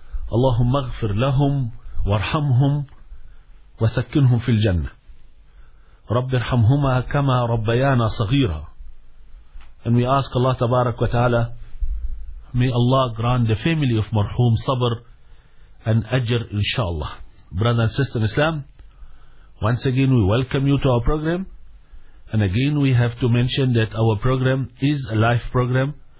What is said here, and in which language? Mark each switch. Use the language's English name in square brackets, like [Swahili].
[Arabic] Allahumma ghfir lahum warhamhum وسكنهم في الجنة. رب ارحمهما كما ربيانا صغيرا. [English] And we ask Allah [Arabic] تبارك وتعالى, [English] may Allah grant the family of marhum sabr and ajr inshallah. Brother and sister in Islam, once again we welcome you to our program. And again we have to mention that our program is a live program.